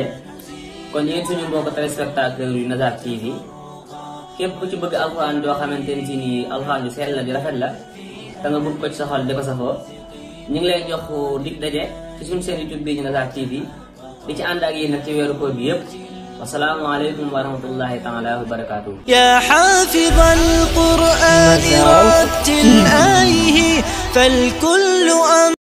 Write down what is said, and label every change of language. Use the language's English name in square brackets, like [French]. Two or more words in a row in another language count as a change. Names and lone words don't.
[Wolof] kon yéen suñu mbokk téléspectateur yu Mazal TV képp ku ci bëgg alxuraan doo xamante ni si nii alxuraan yu sell la di rafet la te nga bëgg ko ci sa xol di ko safoo ñu ngi lay jox dig daje ci suñu seen YouTube bi ñu Mazal TV. di ci ànd ak yéen nag ci weeru koor bi yëpp [Arabic] والسلام عليكم ورحمة الله تعالى وبركاته. يا حافظ القرآن رتل آيه فالكل